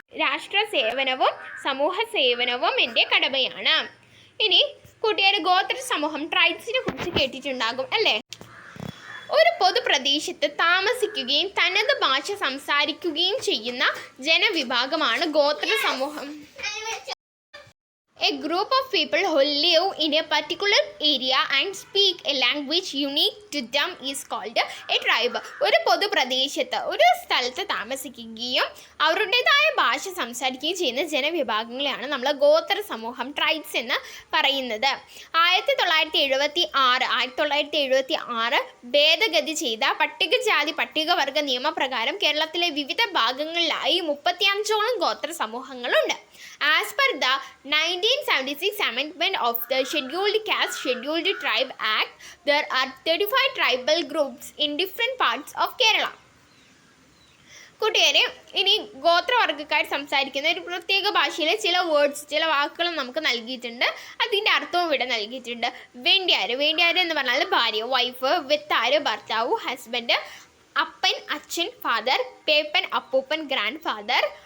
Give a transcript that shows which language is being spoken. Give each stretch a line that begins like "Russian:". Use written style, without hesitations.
Malayalam: രാഷ്ട്ര സേവനവും സമൂഹ സേവനവും എൻ്റെ കടമയാണ്. ഇനി കൂട്ടുകാർ ഗോത്ര സമൂഹം, ട്രൈബ്സിനെ കുറിച്ച് കേട്ടിട്ടുണ്ടാകും അല്ലേ. ഒരു പൊതുപ്രദേശത്ത് താമസിക്കുകയും തനത് ഭാഷ സംസാരിക്കുകയും ചെയ്യുന്ന ജനവിഭാഗമാണ് ഗോത്ര സമൂഹം.
English: A group of people who live in a particular area and speak a language unique to them is called a tribe.
Malayalam: ഒരു പൊതുപ്രദേശത്ത്, ഒരു സ്ഥലത്ത് താമസിക്കുകയും അവരുടേതായ ഭാഷ സംസാരിക്കുകയും ചെയ്യുന്ന ജനവിഭാഗങ്ങളെയാണ് നമ്മൾ ഗോത്ര സമൂഹം, ട്രൈബ്സ് എന്ന് പറയുന്നത്. 1976 ഭേദഗതി ചെയ്ത പട്ടികജാതി പട്ടികവർഗ നിയമപ്രകാരം കേരളത്തിലെ വിവിധ ഭാഗങ്ങളിലായി 35ഓളം ഗോത്ര സമൂഹങ്ങളുണ്ട്.
English: As per the 1976 amendment of the Scheduled Caste Scheduled Tribe Act, there are 35 tribal groups in different parts of Kerala.
Malayalam: കൂട്ടുകാരെ, ഇനി ഗോത്രവർഗ്ഗക്കാർ സംസാരിക്കുന്ന ഒരു പ്രത്യേക ഭാഷയിലെ ചില വാക്കുകൾ നമുക്ക് നൽകിയിട്ടുണ്ട്. അതിൻ്റെ അർത്ഥവും ഇവിടെ നൽകിയിട്ടുണ്ട്. വേണ്ടിയാര് എന്ന് പറഞ്ഞാൽ ഭാര്യ, വൈഫ്. വെത്താര് ഭർത്താവ്, ഹസ്ബൻഡ്. അപ്പൻ അച്ഛൻ, ഫാദർ. പേപ്പൻ അപ്പൂപ്പൻ, ഗ്രാൻഡ് ഫാദർ.